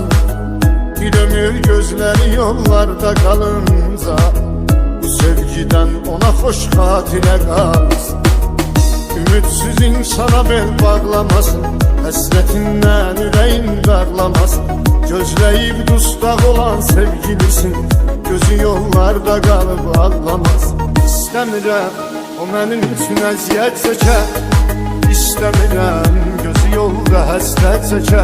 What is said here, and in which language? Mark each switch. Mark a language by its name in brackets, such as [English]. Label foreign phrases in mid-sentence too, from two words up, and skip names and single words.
[Turkish] Bir ömür gözleri yollarda kalınca, bu sevgiden ona hoş hatire kalsın. [Azerbaijani] Ümitsiz insana bel bağlamasın, həsretindən ürəyin darlamasın. Gözləyib dustaq olan sevgilisin, gözü yollarda qalıb ağlamasın. İstəmirəm o mənim üçün əziyyət çəkər, İstəmirəm gözü yolda həsrət çəkə.